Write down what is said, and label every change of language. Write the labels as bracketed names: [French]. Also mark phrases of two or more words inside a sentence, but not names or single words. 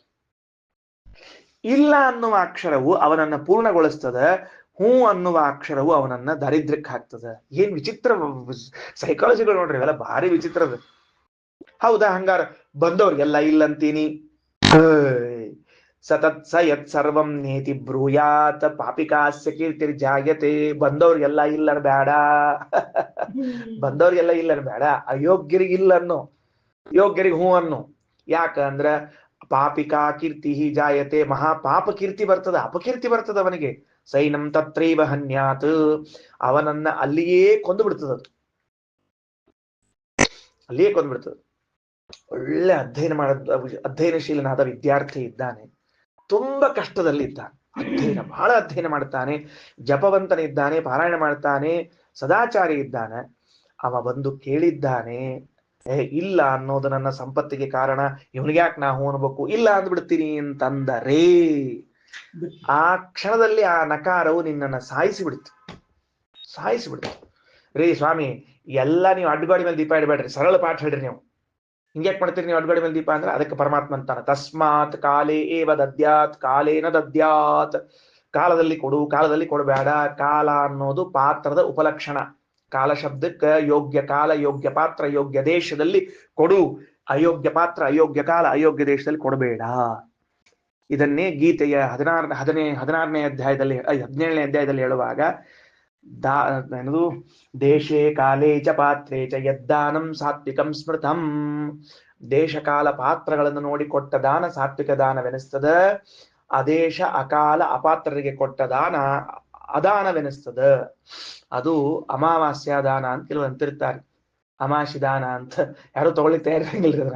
[Kannada] ಇಲ್ಲ ಅನ್ನುವ ಅಕ್ಷರವು ಅವನನ್ನ ಪೂರ್ಣಗೊಳಿಸ್ತದ, ಹೂ ಅನ್ನುವ ಅಕ್ಷರವು ಅವನನ್ನ ದಾರಿದ್ರ್ಯಕ್ಕೆ ಹಾಕ್ತದ. ಏನ್ ವಿಚಿತ್ರ ಸೈಕಾಲಜಿಗಳು ನೋಡ್ರಿ, ಇವೆಲ್ಲ ಭಾರಿ ವಿಚಿತ್ರದ. ಹೌದಾ? ಹಂಗಾರ ಬಂದವ್ರಿಗೆಲ್ಲ ಇಲ್ಲಂತೀನಿ. [Sanskrit] ಸತತ್ ಸ ಯತ್ ಸರ್ವಂ ನೇತಿ ಬ್ರೂಯಾತ್ ಪಾಪಿಕಾಸ್ಯ ಕೀರ್ತಿರ್ಜಾಯತೆ. [Kannada] ಬಂದವ್ರಿಗೆಲ್ಲ ಇಲ್ಲ ಬೇಡ, ಬಂದವ್ರಿಗೆಲ್ಲ ಇಲ್ಲ ಬೇಡ, ಅಯೋಗ್ಯರಿಗೆ ಇಲ್ಲ ಅನ್ನೋ, ಯೋಗ್ಯರಿಗೆ ಹೂ ಅನ್ನು. ಯಾಕಂದ್ರ [Sanskrit] ಪಾಪಿಕಾ ಕೀರ್ತಿ ಜಾಯತೆ, [Kannada] ಮಹಾಪಾಪ ಕೀರ್ತಿ ಬರ್ತದ, ಅಪಕೀರ್ತಿ ಬರ್ತದ ಅವನಿಗೆ. [Sanskrit] ಸೈನಂ ತತ್ರೈವ ಹನ್ಯಾತ್, [Kannada] ಅವನನ್ನ ಅಲ್ಲಿಯೇ ಕೊಂದು ಬಿಡ್ತದ, ಅಲ್ಲಿಯೇ ಕೊಂದು ಬಿಡ್ತದ. ಒಳ್ಳೆ ಅಧ್ಯಯನಶೀಲನಾದ ವಿದ್ಯಾರ್ಥಿ ಇದ್ದಾನೆ, ತುಂಬಾ ಕಷ್ಟದಲ್ಲಿದ್ದಾನೆ, ಬಹಳ ಅಧ್ಯಯನ ಮಾಡ್ತಾನೆ, ಜಪವಂತನಿದ್ದಾನೆ, ಪಾರಾಯಣ ಮಾಡ್ತಾನೆ, ಸದಾಚಾರಿ ಇದ್ದಾನೆ. ಅವ ಬಂದು ಕೇಳಿದ್ದಾನೆ, ಇಲ್ಲ ಅನ್ನೋದು ನನ್ನ ಸಂಪತ್ತಿಗೆ ಕಾರಣ, ಇವನಿಗೆ ಯಾಕೆ ನಾ ಹೂ ಅನ್ಬೇಕು, ಇಲ್ಲ ಅಂದ್ಬಿಡ್ತೀನಿ ಅಂತಂದರೆ ಆ ಕ್ಷಣದಲ್ಲಿ ಆ ನಕಾರವು ನಿನ್ನನ್ನು ಸಾಯಿಸಿಬಿಡ್ತು. ರೀ ಸ್ವಾಮಿ, ಎಲ್ಲ ನೀವು ಅಡ್ಡಗಾಡಿ ಮೇಲೆ ದೀಪ ಇಡಬೇಡ್ರಿ, ಸರಳ ಪಾಠ ಹೇಳ್ರಿ. ನೀವು ಹಿಂಗ್ಯಾಕ್ ಮಾಡ್ತೀರಿ ನೀವು ಅಡ್ಡಗಾಡಿ ಮೇಲೆ ದೀಪ ಅಂದ್ರೆ? ಅದಕ್ಕೆ ಪರಮಾತ್ಮ ಅಂತಾನ, [Sanskrit] ತಸ್ಮಾತ್ ಕಾಲೇ ಏವ ದದ್ಯಾತ್ ಕಾಲೇನ ದದ್ಯಾತ್. [Kannada] ಕಾಲದಲ್ಲಿ ಕೊಡು, ಕಾಲದಲ್ಲಿ ಕೊಡಬೇಡ. ಕಾಲ ಅನ್ನೋದು ಪಾತ್ರದ ಉಪಲಕ್ಷಣ. ಕಾಲ ಶಬ್ದಕ್ಕೆ ಯೋಗ್ಯ ಕಾಲ, ಯೋಗ್ಯ ಪಾತ್ರ, ಯೋಗ್ಯ ದೇಶದಲ್ಲಿ ಕೊಡು. ಅಯೋಗ್ಯ ಪಾತ್ರ, ಅಯೋಗ್ಯ ಕಾಲ, ಅಯೋಗ್ಯ ದೇಶದಲ್ಲಿ ಕೊಡಬೇಡ. ಇದನ್ನೇ ಗೀತೆಯ 17ನೇ ಅಧ್ಯಾಯದಲ್ಲಿ ಹೇಳುವಾಗ ಏನದು, [Sanskrit] ದೇಶೇ ಕಾಲೇ ಚ ಪಾತ್ರೇ ಚ ಯದ್ದಾನಂ ಸಾತ್ವಿಕಂ ಸ್ಮೃತಂ. [Kannada] ದೇಶ ಕಾಲ ಪಾತ್ರಗಳನ್ನು ನೋಡಿ ಕೊಟ್ಟ ದಾನ ಸಾತ್ವಿಕ ದಾನವೆನಿಸ್ತದ. ಅದೇಶ ಅಕಾಲ ಅಪಾತ್ರರಿಗೆ ಕೊಟ್ಟ ದಾನ ಅದಾನವೆನಿಸ್ತದ. ಅದು ಅಮಾವಾಸ್ಯ ದಾನ ಅಂತ ಕೆಲವು ಅಂತಿರ್ತಾರೆ, ಅಮಾಶಿ ದಾನ ಅಂತ. ಯಾರು ತಗೊಳ್ಳಿಕ್ಕೆ ತಯಾರಿರಂಗಿಲ್ಲ.